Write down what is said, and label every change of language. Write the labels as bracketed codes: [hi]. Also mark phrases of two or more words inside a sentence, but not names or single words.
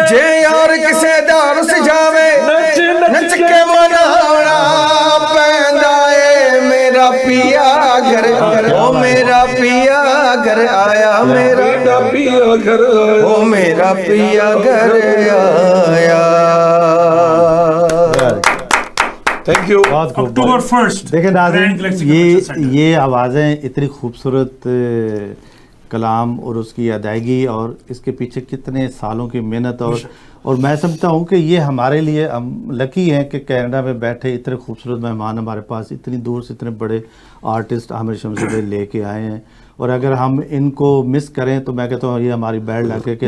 [pa] ਜੇ ਯਾਰ ਕਿਸੇ ਦਾ ਰੁੱਸ ਜਾਵੇ ਨੱਚ ਕੇ ਮਨਾਉਣਾ ਪੈਂਦਾ ਏ ਮੇਰਾ ਪਿਆ ਘਰ ਓ ਮੇਰਾ ਪਿਆ ਘਰ ਆਇਆ ਮੇਰਾ ਪਿਆ ਘਰ ਓ ਮੇਰਾ ਪਿਆ ਘਰ ਆਇਆ। [en] Thank you. [hi] बहुत खूब। अक्टूबर 1st देखिए नाज़रीन, Grand Galaxy Convention Center। ये आवाज़ें इतनी खूबसूरत कलाम और उसकी अदायगी और इसके पीछे कितने सालों की मेहनत और मैं समझता हूँ कि ये हमारे लिए हम लकी हैं कि कनाडा में बैठे इतने खूबसूरत मेहमान हमारे पास इतनी दूर से इतने बड़े आर्टिस्ट आमिर शमसी भाई लेके आए हैं और अगर हम इनको मिस करें तो मैं कहता हूँ ये हमारी [en] bad luck [hi] है कि